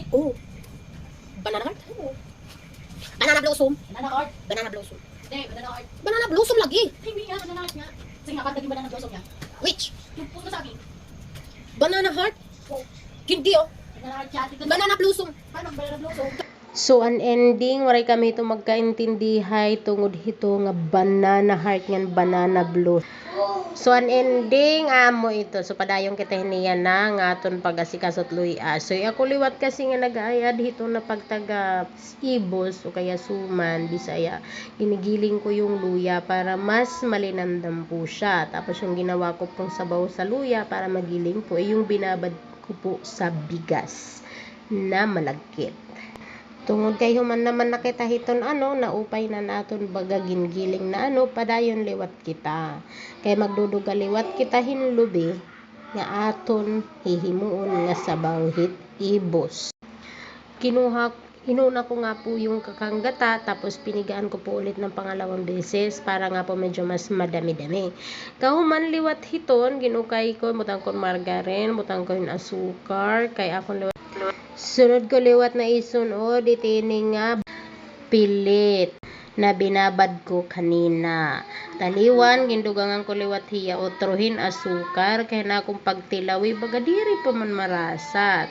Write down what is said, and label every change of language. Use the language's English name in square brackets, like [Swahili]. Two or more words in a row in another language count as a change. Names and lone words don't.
[English] Oh. Banana heart? [Filipino] Oo. [English] Banana blossom? Banana heart. Banana blossom. [Filipino] Hindi, [English] banana heart. Banana blossom lagi. [Filipino] Hindi nga, [English] banana heart [Filipino] nga. Sige nga, pagdaging [English] banana blossom [Filipino] niya. [English] Which? [Filipino] Yung puso ng saging. [English] Banana heart? [Filipino] Oo. Hindi oh. [English] Banana heart siya. Banana blossom. Paano banana blossom? [Waray] So an ending, waray kami ito magkaintindihay tungod hito nga [English] banana heart [Waray] ngan [English] banana blue. [Waray] So an ending, amo ito. So padayong kita hiniya na nga aton pag-asikasot luya. So ako liwat kasi nga nag-aayad hito na pagtaga ibos o kaya suman, bisaya. [Filipino] Ginigiling ko yung luya para mas malinamdam po siya. Tapos yung ginawa ko pong sabaw sa luya para magiling po ay yung binabad ko po sa bigas na malagkit. [Waray] Tungod kay human naman nakita hiton naupay na naton bagagin giling na padayon liwat kita. Kay magduduga liwat kita hinlubi nga aton hihimuon nga sabaw hit ibos. [Filipino] Inuna ko nga po yung kakanggata tapos pinigaan ko po ulit ng pangalawang beses para nga po medyo mas madami-dami. [Waray] Kahuman liwat hiton, ginukay ko, butang ko margarin, butang ko yung asukar, kay akong liwat. Sunod ko liwat na isunod, itining nga pilit na binabad ko kanina. Taliwan, gindugangan ko liwat hiya otrohin asukar, kaya na akong pagtilawi, baga diri pa man marasa.